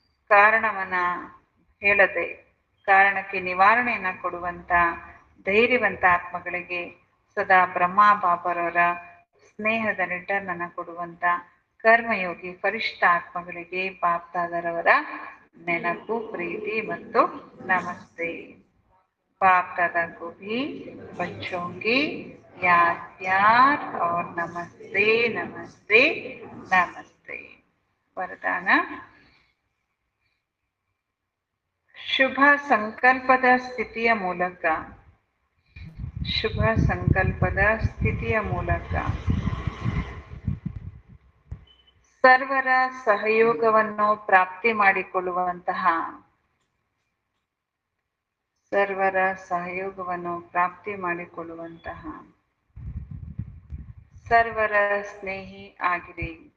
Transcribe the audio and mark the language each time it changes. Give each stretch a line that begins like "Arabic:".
Kannada: ಕಾರಣವನ್ನ ಹೇಳದೆ ಕಾರಣಕ್ಕೆ ನಿವಾರಣೆಯನ್ನ ಕೊಡುವಂತ ಧೈರ್ಯವಂತ ಆತ್ಮಗಳಿಗೆ ಸದಾ ಬ್ರಹ್ಮ ಬಾಬರವರ ಸ್ನೇಹದ ರಿಟರ್ನ್ ಅನ್ನ ಕೊಡುವಂತ ಕರ್ಮಯೋಗಿ ಫರಿಷ್ಠ ಆತ್ಮಗಳಿಗೆ ಬಾಪ್ದಾದರವರ ನೆನಪು, ಪ್ರೀತಿ ಮತ್ತು ನಮಸ್ತೆ.
Hindi: बाप दादा को भी बच्चों की याद प्यार और नमस्ते नमस्ते नमस्ते.
Kannada: वरदान ಶುಭ ಸಂಕಲ್ಪದ ಸ್ಥಿತಿಯ ಮೂಲಕ, ಶುಭ ಸಂಕಲ್ಪದ ಸ್ಥಿತಿಯ ಮೂಲಕ ಸರ್ವರ ಸಹಯೋಗವನ್ನು ಪ್ರಾಪ್ತಿ ಮಾಡಿಕೊಳ್ಳುವಂತಹ, ಸರ್ವರ ಸಹಯೋಗವನ್ನು ಪ್ರಾಪ್ತಿ ಮಾಡಿಕೊಳ್ಳುವಂತಹ ಸರ್ವರ ಸ್ನೇಹಿ ಆಗಿರಿ.